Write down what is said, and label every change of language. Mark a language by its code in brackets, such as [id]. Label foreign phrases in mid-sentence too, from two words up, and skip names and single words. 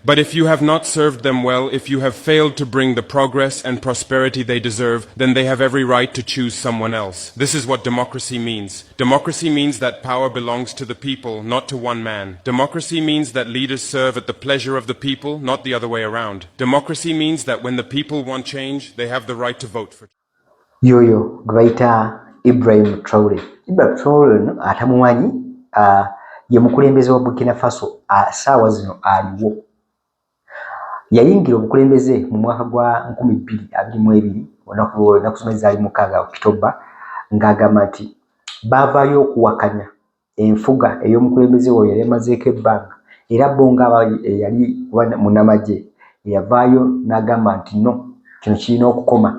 [en] But if you have not served them well, if you have failed to bring the progress and prosperity they deserve, then they have every right to choose someone else. This is what democracy means. Democracy means that power belongs to the people, not to one man. Democracy means that leaders serve at the pleasure of the people, not the other way around. Democracy means that when the people want change, they have the right to vote for. [lg] Yoyo gwaita Ibrahim Traoré. Ibrahim Traoré no atamumanyi ye mukulembeze wa Burkina Faso ssaawa zino aliwo. Yayingira obukulembeze mu mwaka gwa 2022 olunaku zino ali 6 October ng'agamba nti baavaayo okuwakanya enfuga ey'omukulembeze oyo yali amazeeko ebbanga era bo nga yali munnamagye yavaayo n'agamba nti no kino kirina okukoma.